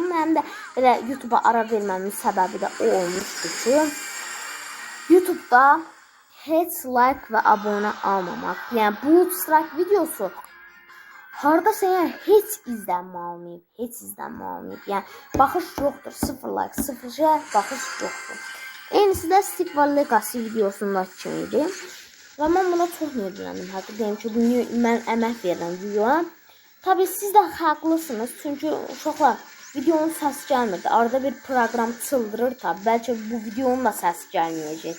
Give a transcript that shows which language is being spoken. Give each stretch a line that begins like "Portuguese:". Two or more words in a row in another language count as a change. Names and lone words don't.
Azerbaijani: Mənim də belə YouTube-a ara verməmin səbəbi də o olmuşdu ki, YouTube-da heç like və abunə almamaq. Yəni bu strike videosu hardasa yəni heç izlənmə almayıb, heç izlənmə almayıb. Yəni baxış yoxdur, 0 like, 0 share, baxış yoxdur. Eynisi də Stick War Legacy videosundakı kimi idi. Və mən buna çox niyətləndim. Hətta deyim ki, mən əmək verirəm videoya. Tabii siz də haqlısınız. Çünki uşaqlar videonun səsi gəlmirdi. Arada bir proqram çıldırır tabii. Bəlkə bu videonun da səsi gəlməyəcək.